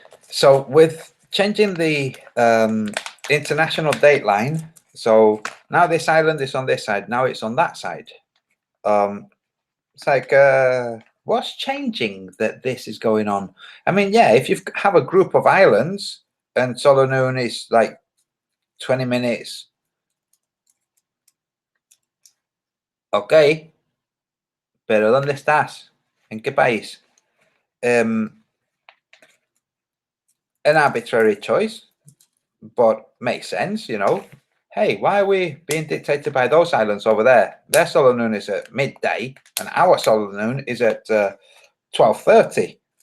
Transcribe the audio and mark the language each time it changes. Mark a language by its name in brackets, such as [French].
[English] So with changing the international date line, so now this island is on this side, now it's on that side. It's like, what's changing that this is going on? I mean, yeah, if you have a group of islands and Solo Noon is like 20 minutes, ok, [Spanish] pero ¿dónde estás? ¿En qué país? [English] an arbitrary choice, but makes sense, you know. Hey, why are we being dictated by those islands over there? Their solar noon is at midday, and our solar noon is at 12:30.